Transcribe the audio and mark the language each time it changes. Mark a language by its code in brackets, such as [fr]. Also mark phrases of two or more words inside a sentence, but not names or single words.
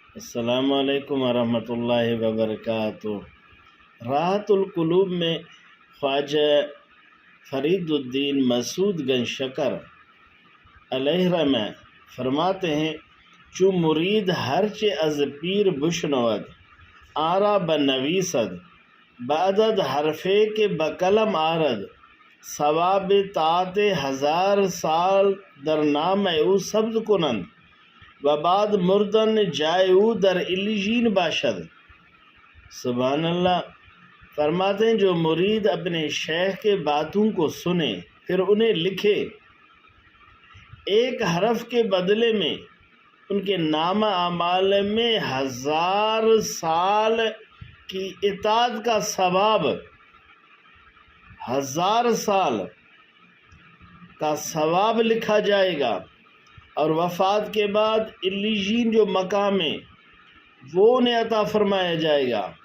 [ar] السلام علیکم ورحمۃ اللہ وبرکاتہ۔ [ur] راحت القلوب میں خواجہ فرید الدین مسعود گنج شکر [ar] علیہ رحمہ [ur] فرماتے ہیں: [fa] چو مرید ہرچ از پیر بشنود آرا بنویسد بعدد حرفے کے بقلم آرد ثواب طاعت 1000 سال در نام او ثبت کنند و بعد مردن جائے او در علیین باشد۔ [ar] سبحان اللہ۔ [ur] فرماتے ہیں جو مرید اپنے شیخ کے باتوں کو سنے پھر انہیں لکھے، ایک حرف کے بدلے میں ان کے نامہ اعمال میں 1000 سال کی اطاعت کا ثواب، 1000 سال کا ثواب لکھا جائے گا، اور وفات کے بعد علیین جو مقام ہے وہ انہیں عطا فرمایا جائے گا۔